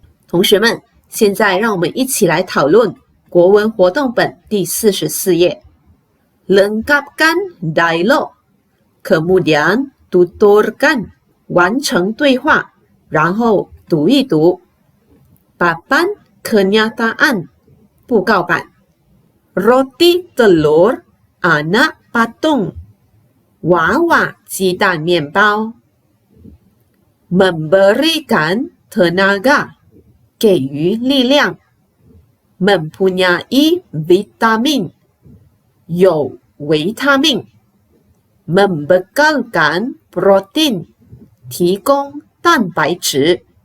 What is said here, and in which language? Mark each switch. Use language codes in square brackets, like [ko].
[zh] 同学们，现在让我们一起来讨论国文活动本第44页。 [ms] Lengkapkan dialog, kemudian tuturkan， [zh] 完成对话，然后读一读。 [ms] Papan kenyataan， [zh] 布告板。 [ms] Roti telur anak patung， [zh] 娃娃鸡蛋面包。 [ms] Memberikan tenaga， [zh] 给予力量。 [ms] Mempunyai vitamin， [zh] 有维他命。 [ms] Membekalkan protein， [zh] 提供蛋白质。